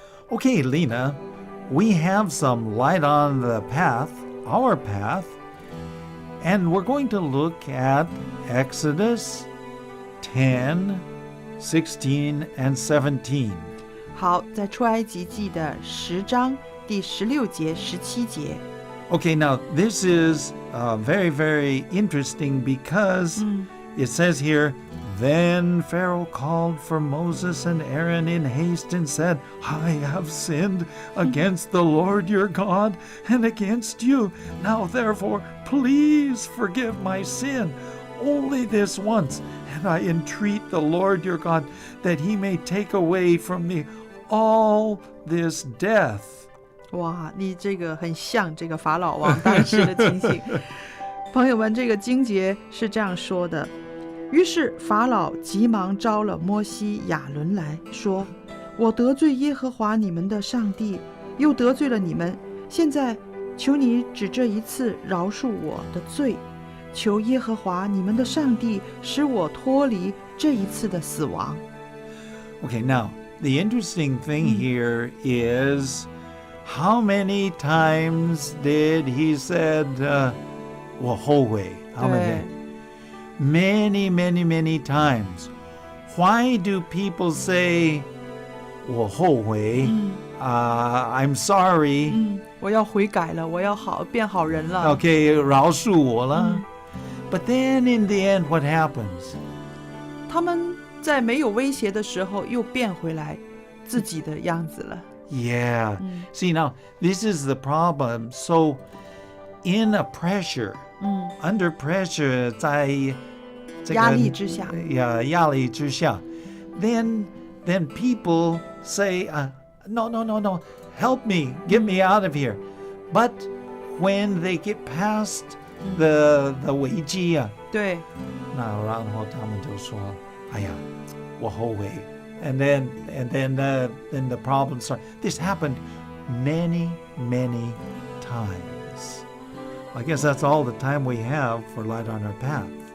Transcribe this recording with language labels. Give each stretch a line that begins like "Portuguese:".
English: Okay, Lena, we have some light on the path, our path, and we're going to look at Exodus 10, 16, and 17.
Chinese: 好，在出埃及记的10章第16节、17节。
English: Okay, now this is very, very interesting because it says here, Then Pharaoh called for Moses and Aaron in haste and said, I have sinned against the Lord your God and against you. Now therefore, please forgive my sin, only this once, and I entreat the Lord your God that he may take away from me all this death.
Chinese: 哇，你这个很像这个法老王当时的情形。朋友们，这个经节是这样说的。于是法老急忙招了摩西、亚伦来说：“我得罪耶和华你们的上帝，又得罪了你们。现在求你只这一次饶恕我的罪，求耶和华你们的上帝使我脱离这一次的死亡。”
English: Okay, now the interesting thing here is how many times did he said
Chinese: 我后悔
English: How many? Many, many, many times. Why do people say
Chinese: 我后悔
English: I'm sorry
Chinese: 我要悔改了，我要变好人了。
English: Okay,
Chinese: 饶恕我了
English: But then in the end, what happens?
Chinese: 他们在没有威胁的时候又变回来自己的样子了。
English: Yeah. See, now, this is the problem. So, in a pressure, under pressure,
Chinese: 在这个压力之下。压力之下
English: then people say, no, help me, get me out of here. But when they get past the 危机
Chinese: 对，那然后他们就说，哎呀，我后悔。
English: And then the problem started. This happened many, many times. I guess that's all the time we have for Light on Our Path.